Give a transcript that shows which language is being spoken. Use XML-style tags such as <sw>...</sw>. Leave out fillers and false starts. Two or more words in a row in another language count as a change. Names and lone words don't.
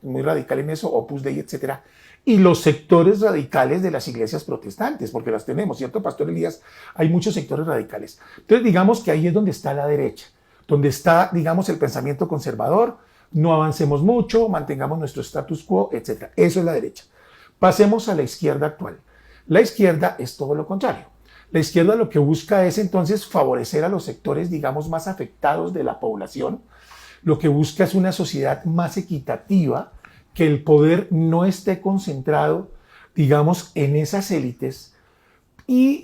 <es>Muy radical en eso, Opus Dei, etcétera. Y los sectores radicales de las iglesias protestantes, porque las tenemos, ¿cierto, Pastor Elías? Hay muchos sectores radicales. Entonces, digamos que ahí es donde está la derecha, donde está, digamos, el pensamiento conservador, no avancemos mucho, mantengamos nuestro</es> <la>status quo,</la> <es>etcétera. Eso es la derecha. Pasemos a la izquierda actual. La izquierda es todo lo contrario. La izquierda lo que busca es entonces favorecer a los sectores, digamos, más afectados de la población. Lo que busca es una sociedad más equitativa, que el poder no esté concentrado, digamos, en esas élites, y</es>